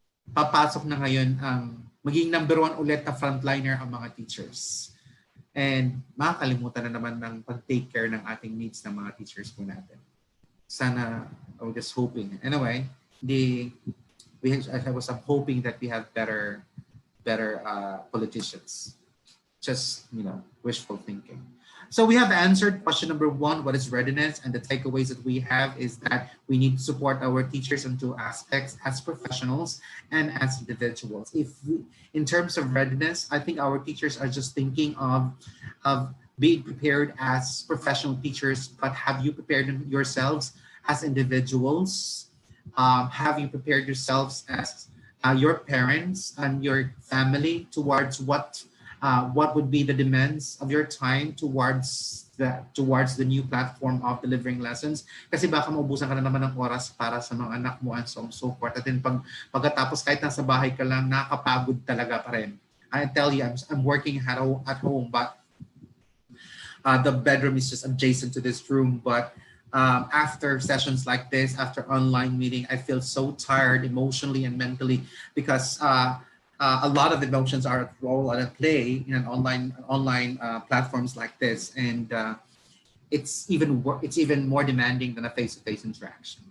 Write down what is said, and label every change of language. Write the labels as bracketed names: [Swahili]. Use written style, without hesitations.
[Filipino] Papasok na ngayon ang maging number 1 ulit na frontliner ang mga teachers. And makakalimutan na naman ng pag-take care ng ating needs ng mga teachers po natin. [English] Sana, I'm just hoping. Anyway, I was hoping that we have better politicians. Just, wishful thinking. So we have answered question number 1, what is readiness? And the takeaways that we have is that we need to support our teachers in 2 aspects, as professionals and as individuals. In terms of readiness, I think our teachers are just thinking of being prepared as professional teachers, but have you prepared yourselves as individuals? Have you prepared yourselves as your parents and your family towards what would be the demands of your time towards the new platform of delivering lessons? [Filipino] Kasi baka maubusan ka na naman ng oras para sa mga anak mo [English] and so on so forth. [Filipino] At then pagkatapos kahit nasa bahay ka lang, nakakapagod talaga pa rin. [English] I tell you, I'm working at home, but the bedroom is just adjacent to this room. But after sessions like this, after online meeting, I feel so tired emotionally and mentally because a lot of emotions are at role and at play in an online platforms like this, and it's even more demanding than a face-to-face interaction.